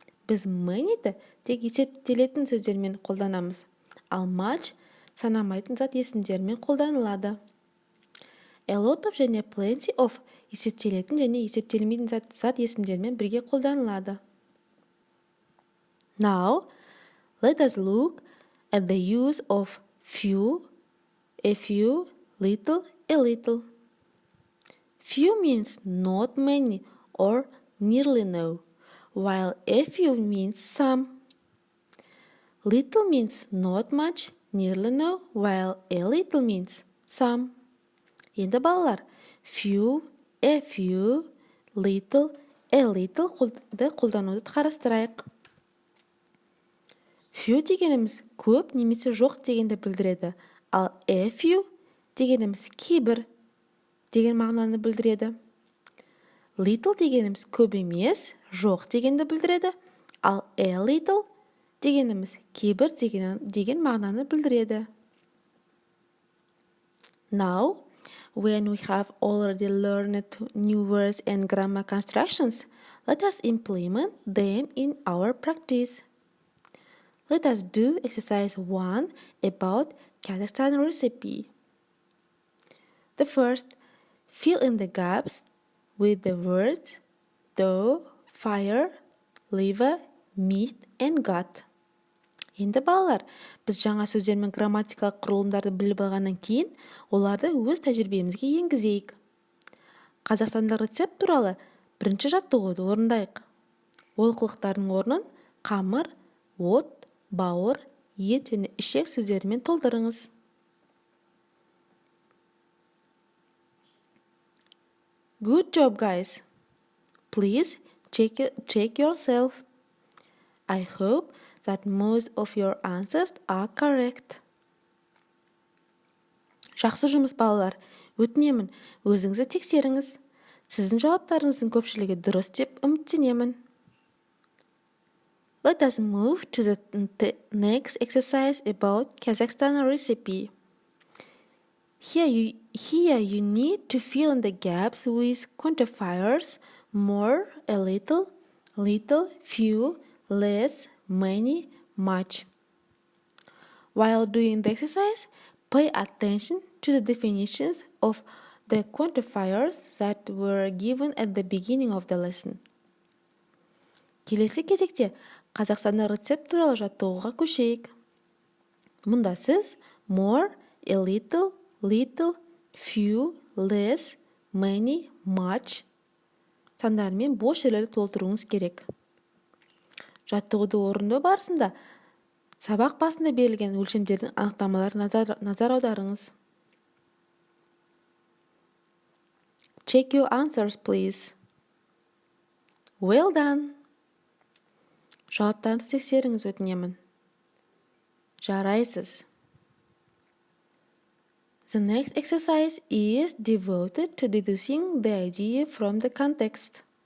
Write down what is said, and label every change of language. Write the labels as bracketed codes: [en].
[kk] Біз many'ді тек есептелетін сөздермен қолданамыз, ал much санамайтын зат есімдермен қолданылады. A lot of және plenty of есептелетін және есептелмейтін зат есімдермен бірге қолданылады. [en] Now, let us look at the use of few, a few, little, a little. Few means not many or nearly no, while a few means some. Little means not much, nearly no, while a little means some. [kk] Енді балалар, [en] few, a few, little, a little [kk] қолдануды қарастырайық. Few дегеніміз көп немесе жоқ дегенді білдіреді, ал a few дегеніміз кейбір деген мағынаны білдіреді. Little дегеніміз көп емес, жоқ дегенді білдіреді, ал a little дегеніміз кейбір деген мағынаны білдіреді. [en] Now, when we have already learned new words and grammar constructions, let us implement them in our practice. Let us do exercise 1 about Kazakhstan recipe. The first, fill in the gaps with the words dough, fire, liver, meat and gut. [kk] Енді балалар, біз жаңа сөздер мен грамматикалық құрылымдарды біліп алғаннан кейін, оларды өз тәжірибемізге енгізейік. Қазақстандық рецепт туралы бірінші жаттығуды орындайық. Олқылықтардың орнын қамыр, от, бауыр, ет және ішек сөздерімен толтырыңыз. [en] Good job, guys. Please check yourself. I hope that most of your answers are correct. [kk] Жақсы жұмыс балалар. Өтінемін, өзіңізді тексеріңіз. Сіздің жауаптарыңыздың көпшілігі дұрыс деп үміттенемін. [en] Let us move to the next exercise about Kazakhstan recipe. Here you need to fill in the gaps with quantifiers more, a little, few, less, many, much. While doing the exercise, pay attention to the definitions of the quantifiers that were given at the beginning of the lesson. [kk] Келесі кезекте Қазақстанда рецепт туралы жаттығуға көшейік. Мұнда сіз [en] more, a little, few, less, many, much [kk] сандармен бос жерлерді толтыруыңыз керек. Жаттығуды орындау барысында сабақ басында берілген өлшемдердің анықтамаларына назар аударыңыз. [en] Check your answers, please. Well done. [kk] Жауаптарыңызды тексеріңіз, өтінемін. Жарайсыз. [en] The next exercise is devoted to deducing the idea from the context.